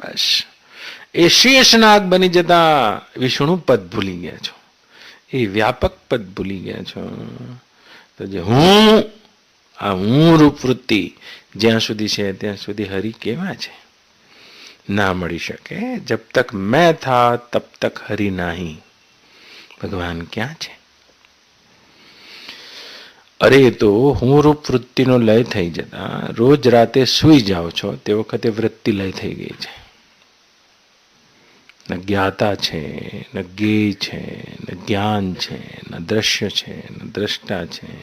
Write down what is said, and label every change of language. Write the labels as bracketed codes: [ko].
[gu] બસ એ શેષ નાગ બની જતા વિષ્ણુ પદ ભૂલી ગયા છો, એ વ્યાપક પદ ભૂલી ગયા છો। તો જે હું રૂપ વૃત્તિ જ્યાં સુધી છે ત્યાં સુધી હરિ કેવા છે? ના મળી શકે। [hi] जब तक मैं था तब तक हरि नहीं। भगवान क्या છે? [gu] અરે તો હું રૂપ વૃત્તિનો લય થઈ જતા રોજ રાતે સૂઈ જાઓ છો તે વખતે વૃત્તિ લય થઈ ગઈ છે। ન જ્ઞાતા છે, ન જ્ઞેય છે, ન જ્ઞાન છે, ન દ્રશ્ય છે, ન દ્રષ્ટા છે।